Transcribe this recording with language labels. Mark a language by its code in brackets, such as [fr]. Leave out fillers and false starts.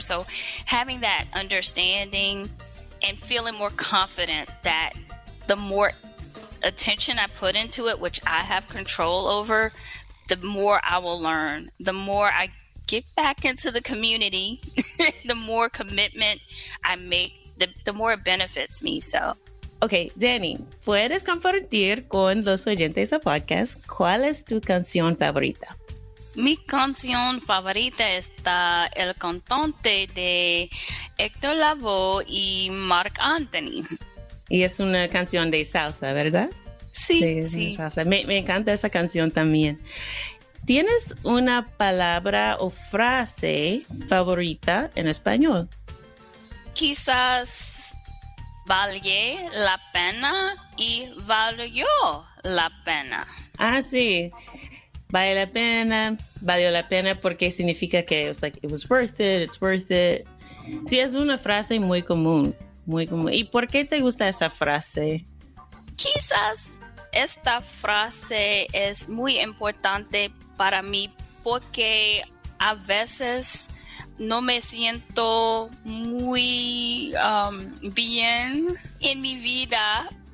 [en] So having that understanding and feeling more confident that the more attention I put into it, which I have control over, the more I will learn. The more I get back into the community, the more commitment I make, the more it benefits me. So, [es] okay, Dani, ¿puedes compartir con los oyentes del podcast cuál es tu canción favorita? Mi canción favorita está el cantante de Héctor Lavoe y Marc Anthony. Y es una canción de salsa, ¿verdad? Sí, sí. Salsa. Me encanta esa canción también. ¿Tienes una palabra o frase favorita en español? Quizás valió la pena y valió la pena. Ah, sí. Valió la pena porque significa que [en] it was worth it, it's worth it. [es] Sí, es una frase muy común, muy común. ¿Y por qué te gusta esa frase? Quizás esta frase es muy importante para mí porque a veces no me siento muy bien en mi vida.